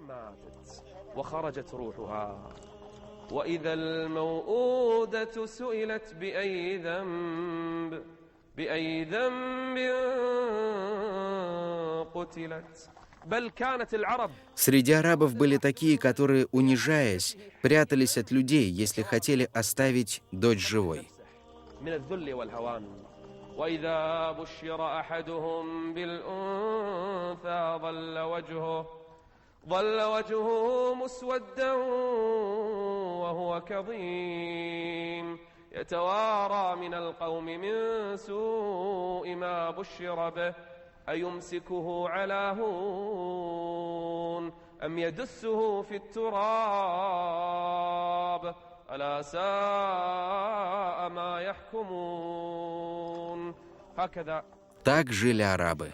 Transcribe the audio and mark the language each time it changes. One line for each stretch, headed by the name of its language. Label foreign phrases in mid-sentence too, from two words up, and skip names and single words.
Russian: Среди арабов были такие, которые, унижаясь, прятались от людей, если хотели оставить дочь живой.
Arabic: وإذا بشر أحدهم بالأنثى ظل وجهه مسودا وهو كظيم يتوارى من القوم من سوء ما بشر به أيمسكه على هون أم يدسه في التراب ألا ساء ما يحكمون.
Russian: Так жили арабы.